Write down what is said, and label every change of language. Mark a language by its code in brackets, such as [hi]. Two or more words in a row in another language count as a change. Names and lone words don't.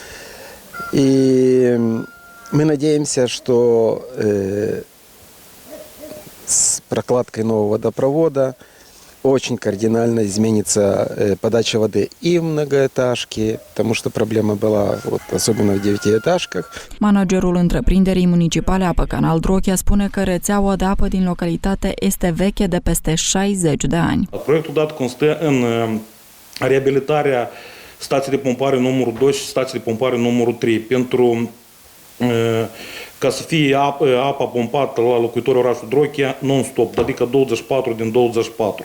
[ru] И мы надеемся, что с прокладкой нового водопровода очень кардинально изменится подача воды и в многоэтажке, потому что проблема была, особенно в девятиэтажках. [ro] Managerul întreprinderii municipale Apă Canal Drochia spune că rețeaua de apă din localitate este veche de peste 60 de ani. Proiectul dat constă în reabilitarea stației de pompare numărul 2 și stației de pompare numărul 3 pentru ca să fie apa pompată la locuitorii orașului Drochia non-stop, adică 24 din 24.